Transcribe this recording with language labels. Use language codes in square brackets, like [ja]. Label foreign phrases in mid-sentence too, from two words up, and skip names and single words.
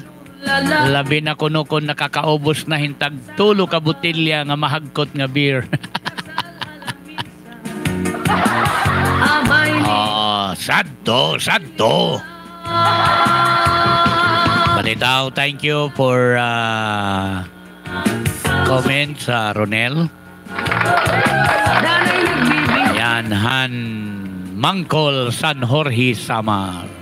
[war] Labi na kuno kung nakakaubos na hintag tulo ka butilya nga mahagkot nga beer. Oh, sadto. Balitaw, [en] thank you for comments, Ronel. [war] Ayan, Han Mangkol San Jorge Samar.